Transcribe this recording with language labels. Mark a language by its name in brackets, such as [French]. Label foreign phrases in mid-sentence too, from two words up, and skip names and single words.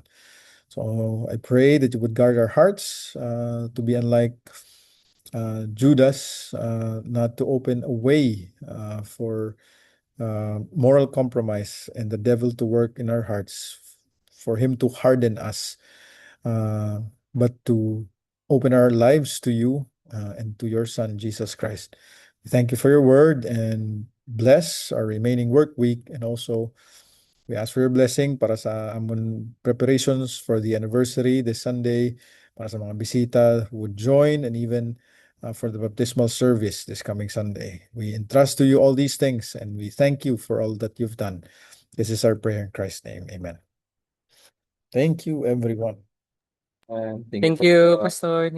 [English] So I pray that you would guard our hearts to be unlike Judas, not to open a way for moral compromise and the devil to work in our hearts, for him to harden us, but to open our lives to you and to your Son, Jesus Christ. We thank you for your word, and bless our remaining work week, and also we ask for your blessing [Hiligaynon] para sa amon [English] preparations for the anniversary this Sunday, [Hiligaynon] para sa mga bisita [English] who would join, and even for the baptismal service this coming Sunday. We entrust to you all these things, and we thank you for all that you've done. This is our prayer in Christ's name. Amen. Thank you, everyone. Thank you, Pastor. Thank Thank you, you, everyone.